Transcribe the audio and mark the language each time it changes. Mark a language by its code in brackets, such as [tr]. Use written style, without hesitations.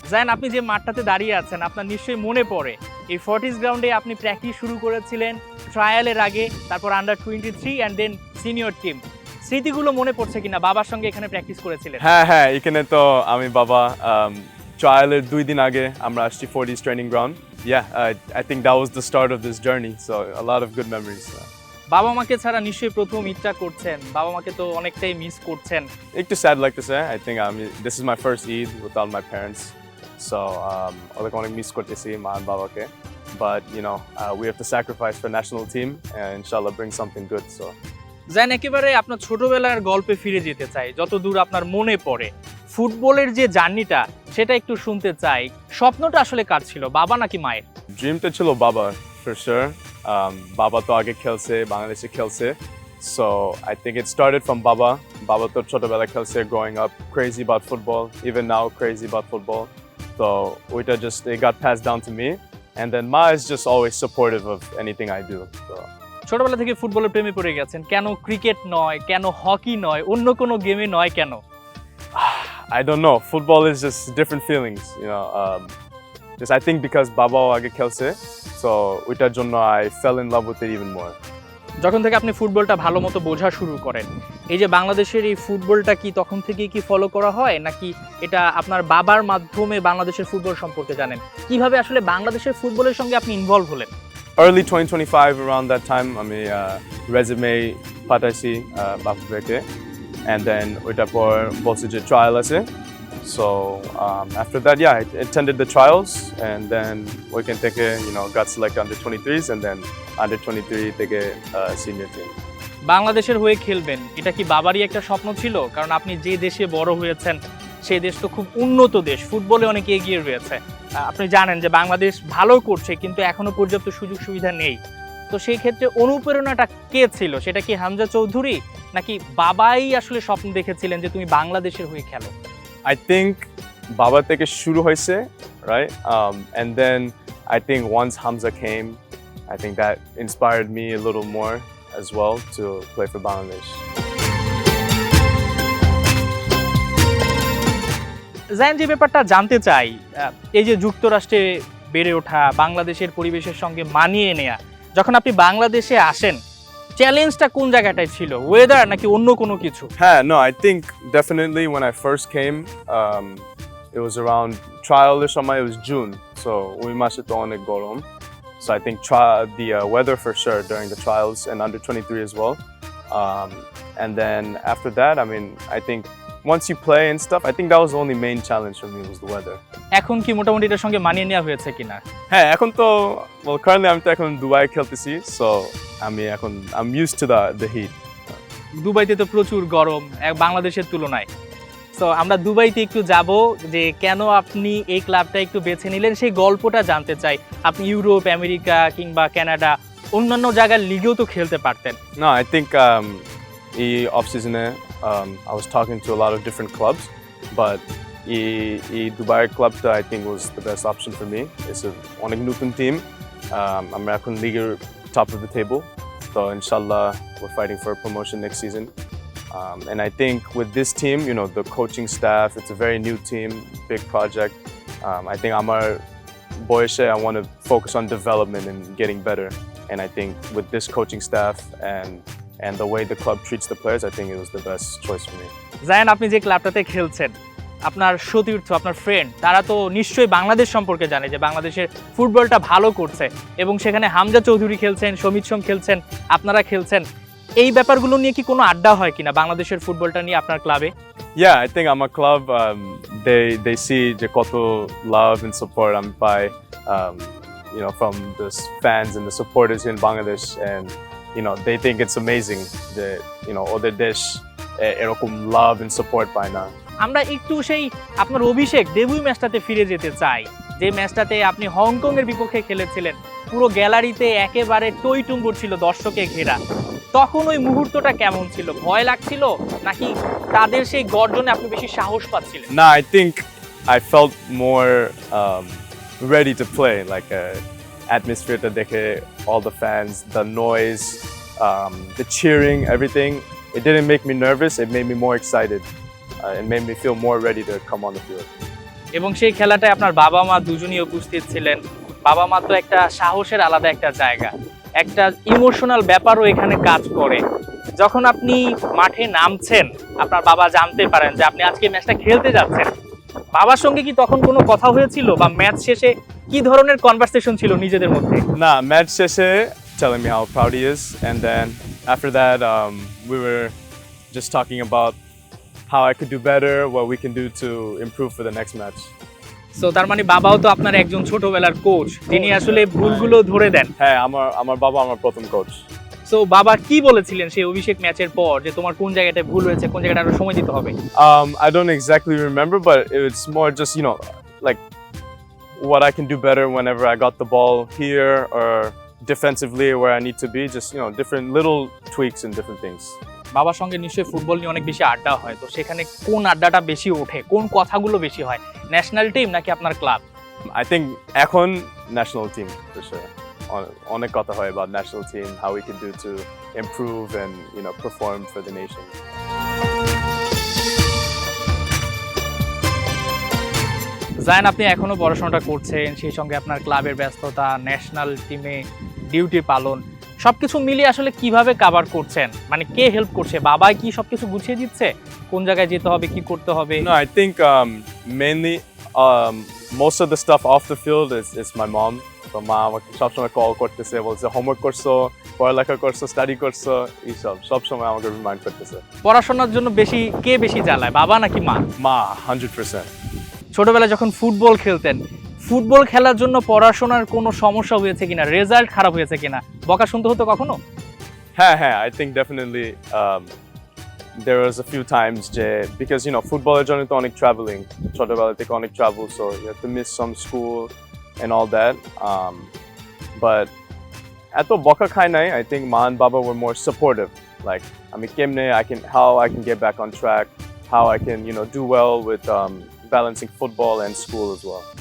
[bn] জায়ান, আপনি যে মাঠটাতে দাঁড়িয়ে আছেন আপনার নিশ্চয়ই মনে পড়ে এই ফর্টিস গ্রাউন্ডে আপনি প্র্যাকটিস শুরু করেছিলেন ট্রায়ালের আগে, তারপর under 23 and then senior team. স্মৃতিগুলো মনে পড়ছে কিনা? বাবার সঙ্গে এখানে প্র্যাকটিস করেছিলেন? হ্যাঁ, এখানে তো আমি বাবা ট্রায়ালের 2 দিন আগে আমরা আসছি Fortis training ground. [en] I think that was the start of this journey, so a lot of good memories. [bn] বাবা মাকে ছাড়া নিশ্চয়ই প্রথম ঈদটা করছেন, বাবা মাকে তো অনেকটাই মিস করছেন। একটু sad লাগতেছে। [en] I think this is my first Eid without my parents, so [bn] অনেক মিস করতেছি মা আর বাবাকে, [en] but we have to sacrifice for national team and inshallah bring something good. So [bn] জানেন, একেবারে আপনার ছোটবেলার গল্পে ফিরে যেতে চাই, যতদূর আপনার মনে পড়ে ফুটবলের যে জার্নিটা সেটা একটু শুনতে চাই। স্বপ্নটা আসলে কার ছিল, বাবা নাকি মায়ের? ড্রিমটা ছিল বাবা, [en] for sure. [bn] বাবা তো আগে খেলছে, বাংলাদেশে খেলছে, [en] so I think it started from [bn] বাবা তো ছোটবেলা খেলছে, [en] growing up crazy about football, even now crazy about football, so ওইটা just it got passed down to me, and then Ma is just always supportive of anything I do. So [bn] ছোটবেলা থেকে ফুটবলের প্রেমে পড়ে গেছেন, কেন ক্রিকেট নয়, কেন হকি নয়, অন্য কোনো গেমে নয় কেন? [en] I don't know, football is just different feelings, just I think because [bn] বাবাও আগে খেলছে, [en] so [bn] ওইটার জন্য [en] I fell in love with it even more. [bn] যখন থেকে আপনি ফুটবলটা ভালো মতো বোঝা শুরু করেন, এই যে বাংলাদেশের এই ফুটবলটা কি তখন থেকেই কি ফলো করা হয়, নাকি এটা আপনার বাবার মাধ্যমে বাংলাদেশের ফুটবল সম্পর্কে জানেন? কিভাবে আসলে বাংলাদেশের ফুটবলের সঙ্গে আপনি ইনভলভ হলেন? [en] Early 2025, around that time, [bn] আমি [en] resume [bn] পাঠাইছি বাফুফেকে, [en] and then [bn] ওইটার পর বলছে যে ট্রায়াল আছে, [en] so after that, I attended the trials, and then [bn] ওইখান থেকে [en] got selected under 23s, and then under 23 থেকে senior team. [bn] বাংলাদেশের হয়ে খেলবেন, এটা কি বাবারই একটা স্বপ্ন ছিল? কারণ আপনি যে দেশে বড় হয়েছেন সেই দেশ তো খুব উন্নত দেশ, ফুটবলে অনেক এগিয়ে রয়েছে। আপনি জানেন যে বাংলাদেশ ভালো করছে কিন্তু এখনো পর্যাপ্ত সুযোগ সুবিধা নেই, তো সেই ক্ষেত্রে অনুপ্রেরণাটা কে ছিল? সেটা কি হামজা চৌধুরী, নাকি বাবাই আসলে স্বপ্ন দেখেছিলেন যে তুমি বাংলাদেশের হয়ে খেলো? [en] I think [bn] বাবা থেকে শুরু হয়েছে, [en] right? And then I think once Hamza came, I think that inspired me a little more as well to play for Bangladesh. [bn] জানেন, যে ব্যাপারটা জানতে চাই, এই যে যুক্তরাষ্ট্রে বেড়ে ওঠা, বাংলাদেশের পরিবেশের সঙ্গে মানিয়ে নেয়া, যখন আপনি বাংলাদেশে আসেন চ্যালেঞ্জটা কোন জায়গাটায় ছিল? ওয়েদার নাকি অন্য কোনো কিছু? [en] No, I think definitely when I first came, it was around trial [bn] এর সময়, [en] it was June, so [bn] ওই মাসে তো অনেক গরম, [en] so I think the weather for sure during the trials and under 23 as well, and then after that, I think once you play and stuff, I think that was the only main challenge for me was the weather. [bn] এখন কি মোটামুটি এটার সঙ্গে মানিয়ে নেওয়া হয়েছে কিনা? হ্যাঁ এখন তো currently আমি তো এখন দুবাই খেলতেছি, [en] so I'm used to the heat. [bn] দুবাইতে তো প্রচুর গরম বাংলাদেশের তুলনায়। তো আমরা দুবাইতে একটু যাব, যে কেন আপনি এই ক্লাবটা একটু বেছে নিলেন সেই গল্পটা জানতে চাই। আপনি ইউরোপ, আমেরিকা কিংবা কানাডা অন্যান্য জায়গার লিগেও তো খেলতে পারতেন। [en] No, I think এই off season I was talking to a lot of different clubs, but এই Dubai club I think was the best option for me. It's a [bn] অনেক নতুন [en] team. [bn] আমরা এখন [en] league top of the table, so inshallah we're fighting for a promotion next season. And I think with this team, you know, the coaching staff, it's a very new team, big project. I think [bn] আমার বয়সে [en] I want to focus on development and getting better. And I think with this coaching staff and the way the club treats the players, I think it was the best choice for me. [bn] Zayan, আপনি যে ক্লাবটাতে খেলছেন, আপনার সতীর্থ, আপনার friend, তারা তো নিশ্চয়ই বাংলাদেশ সম্পর্কে জানে যে বাংলাদেশের ফুটবলটা ভালো করছে, এবং সেখানে হামজা চৌধুরী খেলছেন, সমিত সোম খেলছেন, আপনারা খেলছেন। এই ব্যাপারগুলো নিয়ে কি কোনো আড্ডা হয় কিনা বাংলাদেশের ফুটবলটা নিয়ে আপনার ক্লাবে? [en] Yeah, I think আমার club they see [bn] যে কত [en] love and support [bn] আমি পাই, [en] you know, from the fans and the supporters in Bangladesh, and you know they think it's amazing that, you know, [bn] ওদের দেশ এরকম [en] love and support [bn] পায় না। আমরা একটু সেই আপনার অভিষেক ডেবিউ ম্যাচটাতে ফিরে যেতে চাই, যে ম্যাচটাতে আপনি হংকং এর বিপক্ষে খেলেছিলেন। পুরো গ্যালারিতে একেবারে টইটুম্বুর ছিল দর্শকে ঘেরা। তখন ওই মুহূর্তটা কেমন ছিল? ভয় লাগছিল নাকি তাদের সেই গর্জনে আপনি বেশি সাহস পাচ্ছিলেন? [en] No, I think I felt more ready to play, like atmosphere to [bn] দেখে, [en] all the fans, the noise, the cheering, everything. It didn't make me nervous, it made me more excited. It made me feel more ready to come on the field. [bn] এবং সেই খেলাটায় আপনার বাবা মা দুজনই উপস্থিত ছিলেন। বাবা মা তো একটা সাহসের আলাদা একটা জায়গা, একটা ইমোশনাল ব্যাপারও এখানে কাজ করে। যখন আপনি মাঠে নামছেন, আপনার বাবা জানতে পারেন যে আপনি আজকে ম্যাচটা খেলতে যাচ্ছেন, বাবার সঙ্গে কি তখন কোনো কথা হয়েছিল, বা ম্যাচ শেষে কি ধরনের কনভারসেশন ছিল নিজেদের মধ্যে? [en] Nah, match [bn] শেষে [en] telling me how proud he is, and then after that we were just talking about how I could do better, what we can do to improve for the next match. [bn] So তার মানে বাবাও তো আপনার একজন ছোটবেলার coach, যিনি আসলে ভুলগুলো ধরে দেন। হ্যাঁ, আমার বাবা আমার প্রথম কোচ। সো বাবা কি বলেছিলেন সেই অভিষেক ম্যাচের পর, যে তোমার কোন জায়গাটায় ভুল হয়েছে, কোন জায়গাটা আরো সময় দিতে হবে? [en] I don't exactly remember, but it's more just, you know, like what I can do better whenever I got the ball here, or defensively where I need to be, just, you know, different little tweaks and different things. [bn] বাবার সঙ্গে নিশ্চয়ই football নিয়ে অনেক বেশি আড্ডা হয়, তো সেখানে কোন আড্ডাটা বেশি ওঠে, কোন কথাগুলো বেশি হয়, ন্যাশনাল টিম নাকি আপনার ক্লাব? [en] I think [bn] এখন [en] national team for sure. [bn] অনেক কথা হয় [en] about national team, how we can do to improve and, you know, perform for the nation. [bn] Zayan, আপনি এখনো পড়াশোনাটা করছেন, সেই সঙ্গে আপনার ক্লাবের ব্যস্ততা, ন্যাশনাল টিমে ডিউটি পালন, সবকিছু মিলিয়ে আসলে কিভাবে কভার করছেন? মানে কে হেল্প করছে? বাবাই কি সবকিছু গুছিয়ে দিচ্ছে, কোন জায়গায় যেতে হবে, কি করতে হবে? [en] No, I think mainly most of the stuff off the field is my mom. [bn] তো মা আমাকে সবসময় কল করতেছে, বলছে হোমওয়ার্ক করছো, পড়ালেখা করছো, স্টাডি করছো, এইসব সবসময় আমাকে রিমাইন্ড করতেছে। পড়াশোনার জন্য কে বেশি জ্বালায়, বাবা নাকি মা? মা, 100%. ছোটবেলায় যখন ফুটবল খেলতেন, ফুটবল খেলার জন্য পড়াশোনার কোনো সমস্যা হয়েছে কিনা, রেজাল্ট খারাপ হয়েছে কিনা, বকা শুনতে হতো কখনো? [en] হ্যাঁ, I think definitely there was a few times যে, because, you know, [bn] ফুটবলের জন্য তো অনেক ট্রাভেলিং, ছোটবেলা থেকে অনেক travel, [en] so you have to miss some school and all that. But [bn] এত বকা খাই নাই. [en] I think মা and baba were more supportive. Like, [bn] আমি কেমনে [en] how I can get back on track, how I can, you know, do well with balancing football and school as well.